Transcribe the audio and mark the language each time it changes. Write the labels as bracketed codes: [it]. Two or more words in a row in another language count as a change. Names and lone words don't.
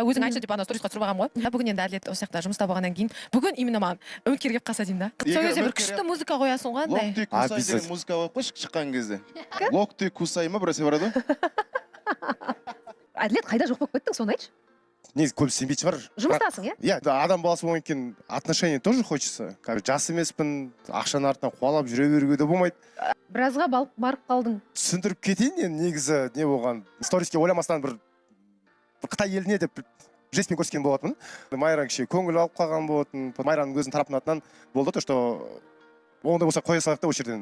[kk] Өзің айтшы деп ана сторисқа түсіріп алғанмын ғой. Бүгін енді әділет осы жақта жұмыста болғаннан кейін бүгін именно маған үміткер келіп қалса деймін да. Сол кезде бір күшті музыка қоясың ғой андай. Локти кусай деген музыка қойып қойшы шыққан кезде. Локти кусай ма біресе барады? Әділет қайда жоқ болып кеттің, соны айтшы. Негізі көп сенбейтін шығар. Жұмыстасың, иә? Иә, адам баласы болғаннан кейін [ru] отношение тоже хочется. [kk] Жас емеспін, ақшаның артынан қуалап жүре беруге де болмайды. Біразға барып қалдың. Түсіндіріп кетейін, енді негізі не болған. Сториске ойламастан бір Қытай еліне деп жестпен көрсеткен болатын. Майра кеше көңіл алып қалған болатын. Майраның өзінің тарапының атынан болды, [ru] то что [kk] ондай болса қоя салайық та осы жерден.